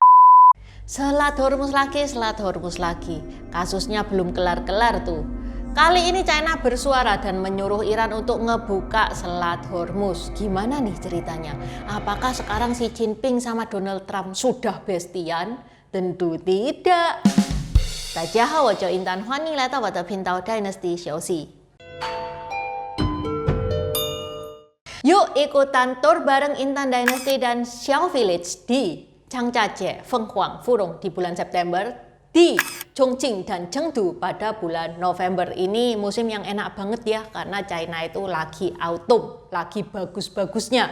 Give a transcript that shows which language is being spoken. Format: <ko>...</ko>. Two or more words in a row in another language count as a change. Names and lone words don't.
<id>Selat Hormuz lagi. Kasusnya belum kelar-kelar tuh. Kali ini China bersuara dan menyuruh Iran untuk ngebuka Selat Hormuz. Gimana nih ceritanya? Apakah sekarang Xi Jinping sama Donald Trump sudah bestian? Tentu tidak.</id> <zh>大家好，我叫 Intan， 欢迎来到我的频道 Dynasty 休息。</zh> <id>Yuk ikutan tour bareng Intan Dynasty dan Xiao Village di Changjiajie, Fenghuang, Furong di bulan September, di Chongqing dan Chengdu pada bulan November. Ini musim yang enak banget ya, karena China itu lagi autumn, lagi bagus-bagusnya.</id>